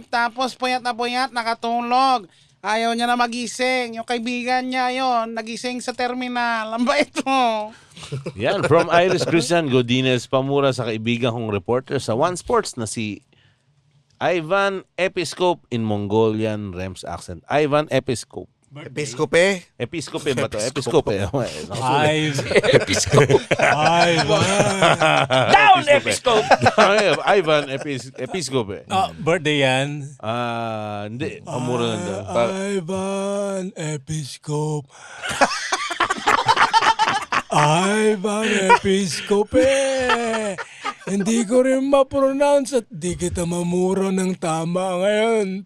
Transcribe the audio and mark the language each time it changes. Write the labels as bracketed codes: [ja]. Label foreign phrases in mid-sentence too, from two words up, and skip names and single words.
[tl] Tapos puyat na puyat, nakatulog. Ayaw niya na magising. Yung kaibigan niya yon nagising sa terminal. Ang bait mo. Yan, from Iris Christian Godinez, pamura sa kaibigan kong reporter sa One Sports na si Ivan Episcope [en] in Mongolian Rems accent. [tl] Ivan Episcope. Episcope. Episcope ba to? Episcope. Episcope. Down, Episcope! Ivan Episcope. Birthday yan. Hindi. Pamura lang daw. Ivan Episcope. Ivan Episcope. Hindi ko rin ma-pronounce at di kita mamura ng tama ngayon.